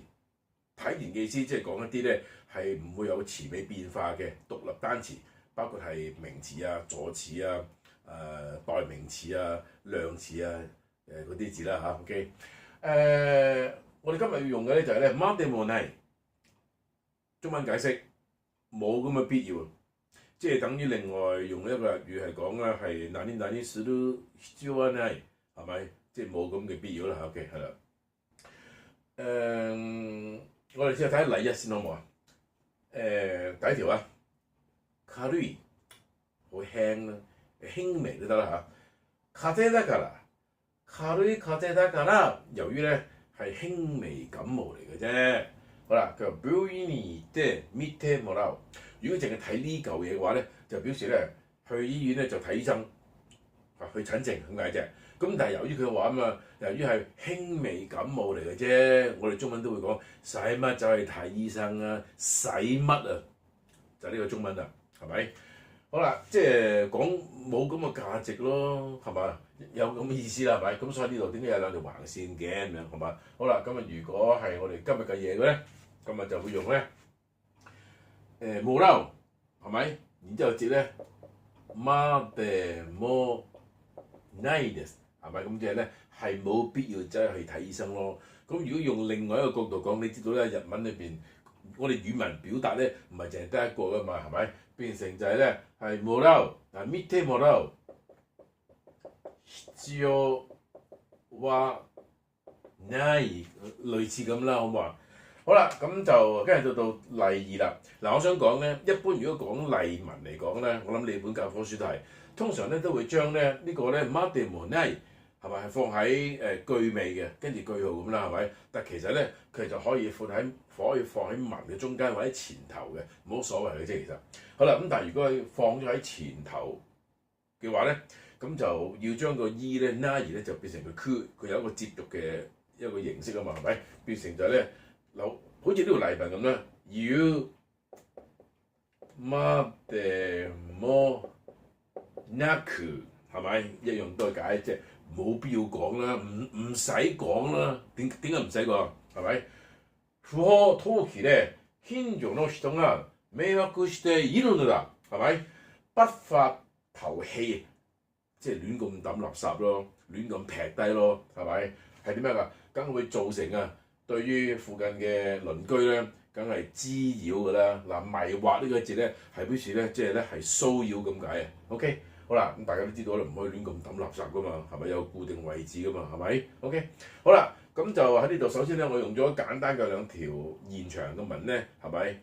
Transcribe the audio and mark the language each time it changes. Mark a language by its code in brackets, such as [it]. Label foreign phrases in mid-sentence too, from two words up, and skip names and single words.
[yue] 體言嘅意思即係講一啲咧係唔會有詞尾變化嘅獨立單詞，包括係名詞啊、助詞啊、代名詞啊、量詞啊嗰啲字啦嚇。OK，我哋今日要用嘅咧就係咧， [ja] までもない。 [yue] 中文解釋冇咁嘅必要，即係等於另外用一個日語係講啦，係 [ja] 何々する必要はない， [yue] 係咪？即係冇咁嘅必要啦。OK， 係啦。我哋先睇下例一先好唔好啊？第一條啊，軽い好輕啦，輕微都得啦嚇。 [ja] 風邪だから，軽い風邪だから， [yue] 由於咧係輕微感冒嚟嘅啫。好啦，佢話 [ja] 病院に行って見てもらう。 [yue] 如果淨係睇呢嚿嘢嘅話咧，就表示咧去醫院咧就睇醫生，去診症咁解啫。咁但係由於佢話啊嘛，由於係輕微感冒嚟嘅啫，我哋中文都會講使乜走去睇醫生啊？使乜啊？就呢個中文啦，係咪？好啦，即係講冇咁嘅價值咯，係嘛？有咁嘅意思啦，係咪？咁所以呢度點解有兩條橫線嘅咁樣，係嘛？好啦，咁如果係我哋今日嘅嘢嘅咧，今日就會用咧もらう，係咪？然之後接咧 [ja] までもないです， [yue] 係咪？咁即係咧係冇必要真係去睇醫生咯。咁如果用另外一個角度講，你知道咧日文裏邊我哋語文表達咧唔係淨係得一個噶嘛，係咪？變成就係咧係もらう啊， [ja] 見てもらう必要はない [yue] 類似咁啦，好唔好啊？好啦，咁就跟住到例二啦。嗱，我想講咧，一般如果講例文嚟講咧，我諗你本教科書都係通常咧都會將咧呢個咧までもない係咪係放喺句尾嘅，跟住句號咁啦，係咪？但其實咧佢就可以放喺文嘅中間或者前頭嘅，冇所謂嘅啫。其實好啦，咁但係如果佢放咗喺前頭嘅話咧，咁就要將個 e 咧な咧就變成個 q， 佢有一個接續嘅一個形式啊嘛，係咪？變成就係咧好似呢條例文咁啦，要までもなく係咪一樣都係解，即係冇必要講啦，唔使講啦。點解唔使講？係咪？ [ja] 不法投棄で近所の人が迷惑しているのだ， [yue] 係咪？不法投棄即係亂咁抌垃圾咯，亂咁劈低咯，係咪？係點樣㗎？梗會造成啊！對於附近嘅鄰居咧，梗係滋擾㗎啦。嗱，迷惑呢個字咧係表示咧，即係咧係騷擾咁解啊。OK， 好啦，咁大家都知道啦，唔可以亂咁抌垃圾㗎嘛，係咪有固定位置㗎嘛，係咪 ？OK， 好啦，咁就喺呢度首先咧，我用咗簡單嘅兩條現場嘅文咧，係咪？